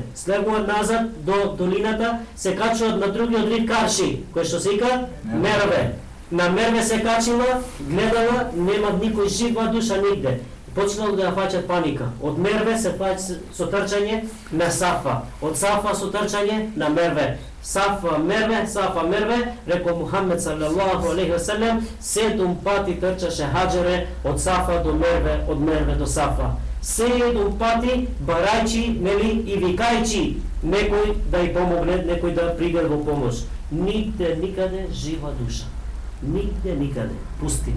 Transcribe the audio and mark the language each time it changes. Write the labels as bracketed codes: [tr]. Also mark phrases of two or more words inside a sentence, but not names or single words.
[mk] Слегуваат назад до долината, се качуваат на другиот рид Карши, кој што се вика Мерве. На Мерве се качила, гледала, нема никој жива душа нигде. Почнало да ја фаќат паника. Од Мерве се фаќа со трчање на Сафа. Од Сафа со трчање на Мерве. Сафа, Мерве, рекол Мухамед [ar] صلى الله عليه وسلم, [mk] 7 пати трчаше Хаџере од Сафа до Мерве, од Мерве до Сафа. 7 пати барајчи, и викајчи некој да ја помогне, некој да приде во помош. Нигде, никаде жива душа. Нигде, никаде. Пустина.